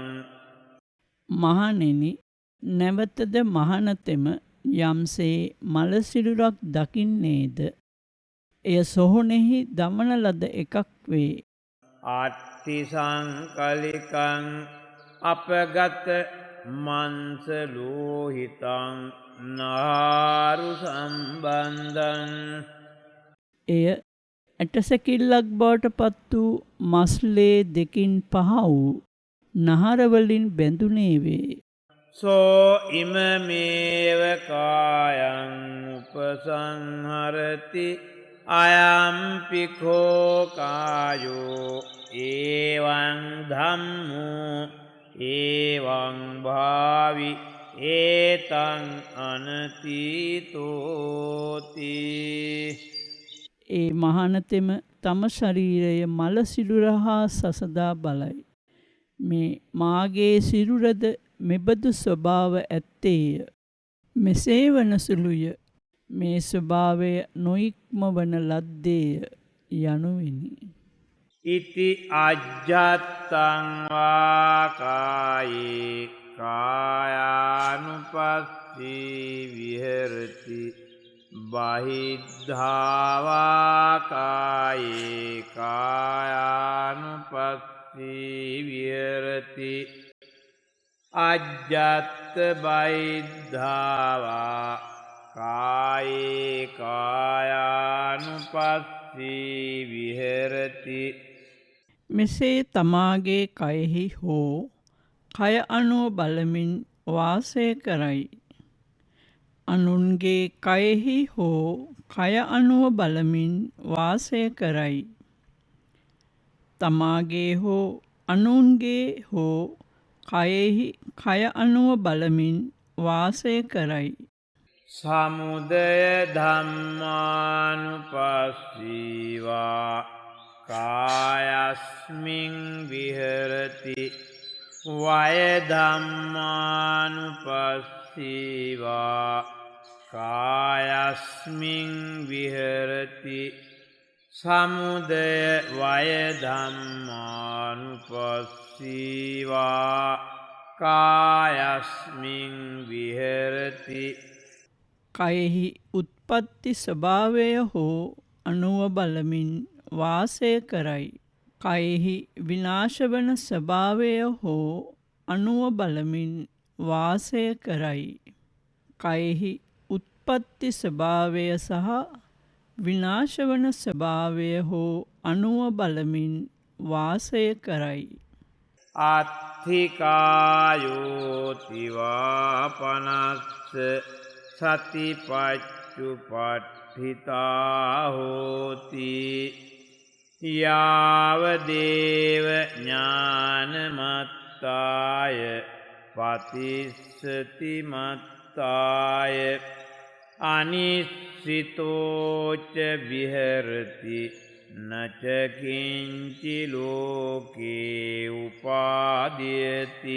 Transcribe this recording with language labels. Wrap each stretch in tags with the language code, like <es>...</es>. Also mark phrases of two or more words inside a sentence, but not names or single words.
<si>මහණෙනි, නැවතද මහණතෙම යම්සේ මලසිරුරක් දකින්නේද එය සොහොනෙහි දමන ලද එකක් වේ.</si> <pi>අට්ඨි සංකලිකං අපගත මන්ස ලෝහිතං නාරු සම්බන්ධං.</pi> <si>එය ඇටසැකිල්ලක් බවට පත් වූ මස්ලේ දෙකින් පහ වූ නහරවලින් බැඳුනේ වේ.</si> <pi>සෝ ඉමමේව කායං උපසංහරති අයම්පිකෝ කායෝ ඒවං ධම්මෝ ඒවං භාවි ඒතං අනතීතෝති.</pi> <si>ඒ මහණතෙම තම ශරීරය මල සිරුර හා සසදා බලයි. මේ මාගේ සිරුරද මෙබඳු ස්වභාව ඇත්තේය. මෙසේ වන සුළුය. මේ ස්වභාවය නොඉක්මවන ලද්දේය යනුවෙනි.</si> <pi>ඉති අජ්ජත්තං වා කායේ කායානුපස්සී විහෙරති බහිද්ධාවා කායේ කායානුපස්සී විහෙරති අජ්ජත්ත බහිද්ධාවා කායේ කායානුපස්සී විහෙරති.</pi> <si>මෙසේ තමාගේ කයෙහි හෝ කය අනුව බලමින් වාසය කරයි. අනුන්ගේ කයෙහි හෝ කය අනුව බලමින් වාසය කරයි. තමාගේ හෝ අනුන්ගේ හෝ කයෙහි කය අනුව බලමින් වාසය කරයි.</si> <pi>සමුදය ධම්මානුපස්සීවා කායස්මින් විහෙරති වය ධම්මානුපස්සීවා කායස්මින් විහෙරති සමුදය වය ධම්මානුපස්සීවා කායස්මින් විහෙරති.</pi> <si>කයෙහි උත්පත්ති ස්වභාවය හෝ අනුව බලමින් වාසය කරයි. කයෙහි විනාශවන ස්වභාවය හෝ අණුව බලමින් වාසය කරයි. කයෙහි උත්පත්ති ස්වභාවය සහ විනාශවන ස්වභාවය හෝ අණුව බලමින් වාසය කරයි.</si> <pi>අත්ථිකායෝතිවා පනස්ස සතිපච්චුපට්ඨිතා හෝති යාවදේව ඥානමත්තාය පතිස්සති මත්තාය අනිස්සිතෝච විහෙරති නචකින්චි ලෝකේ උපාදීයති.</pi>